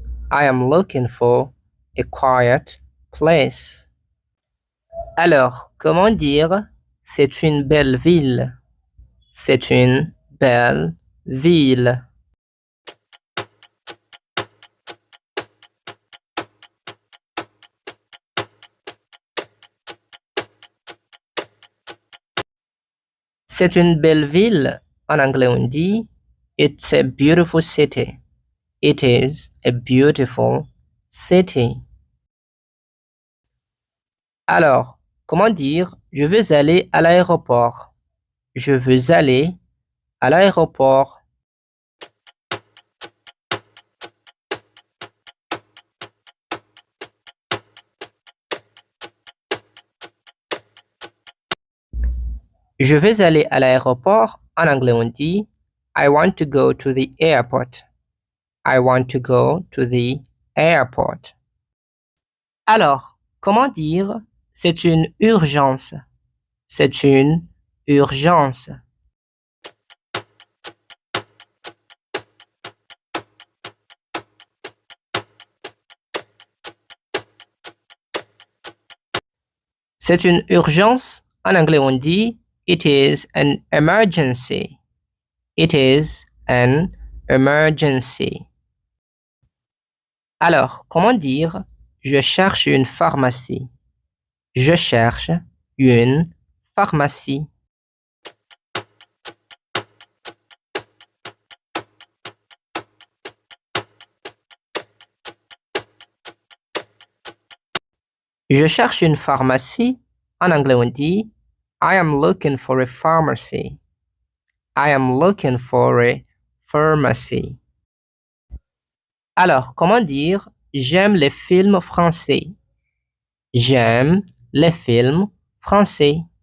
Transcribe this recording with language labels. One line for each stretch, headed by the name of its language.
English: I am looking for a quiet place.
French: Alors, comment dire c'est une belle ville? C'est une belle ville. C'est une belle ville. En anglais, on dit
English: It's a beautiful city. It is a beautiful city.
French: Alors, comment dire je veux aller à l'aéroport? Je veux aller à l'aéroport. Je vais aller à l'aéroport. En anglais, on dit
English: I want to go to the airport. I want to go to the airport.
French: Alors, comment dire c'est une urgence? C'est une urgence. C'est une urgence. En anglais, on dit
English: It is an emergency. It is an emergency.
French: Alors, comment dire je cherche une pharmacie? Je cherche une pharmacie. Je cherche une pharmacie. En anglais, on dit
English: I am looking for a pharmacy. I am looking for a pharmacy.
French: Alors, comment dire j'aime les films français? J'aime les films français.